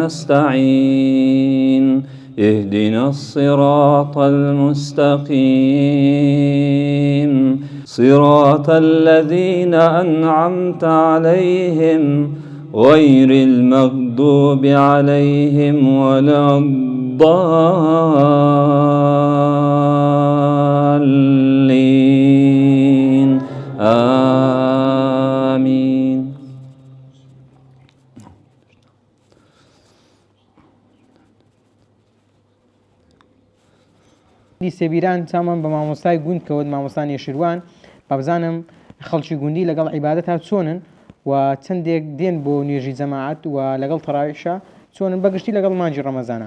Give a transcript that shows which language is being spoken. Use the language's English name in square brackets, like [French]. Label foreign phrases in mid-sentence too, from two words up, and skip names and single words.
[Arabic] نستعين اهدنا الصراط المستقيم صراط الذين أنعمت عليهم غير المغضوب عليهم ولا الضالين آمين. [Central Kurdish] سێبیران چامان بە مامۆستای گوند کەوت مامۆستا نێشیروان با بزانم خەڵکی گوندی لەگەڵ عیبادەت تا چۆنن و چەندێک دێن بۆ نوێژی جەماعەت و لەگەڵ تەراویحشە چۆنن بەگشتی لەگەڵ مانجی ڕەمەزانە.